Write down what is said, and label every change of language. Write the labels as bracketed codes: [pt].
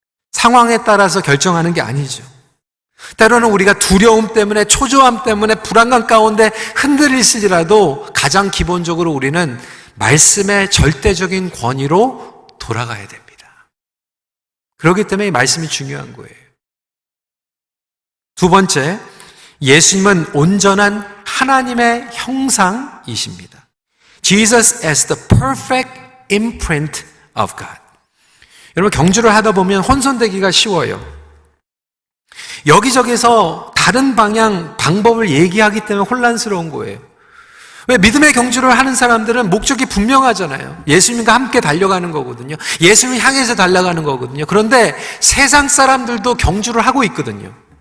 [ko] 상황에 따라서 결정하는 게 아니죠. 때로는 우리가 두려움 때문에 초조함 때문에 불안감 가운데 흔들릴지라도 가장 기본적으로 우리는 말씀의 절대적인 권위로 돌아가야 됩니다. 그렇기 때문에 이 말씀이 중요한 거예요. 두 번째, 예수님은 온전한 하나님의 형상이십니다. [en] Jesus as the perfect imprint of God. [ko] 여러분 경주를 하다 보면 혼선되기가 쉬워요. 여기저기서 다른 방법을 얘기하기 때문에 혼란스러운 거예요. 왜 믿음의 경주를 하는 사람들은 목적이 분명하잖아요. 예수님과 함께 달려가는 거거든요. 예수님을 향해서 달려가는 거거든요. 그런데 세상 사람들도 경주를 하고 있거든요.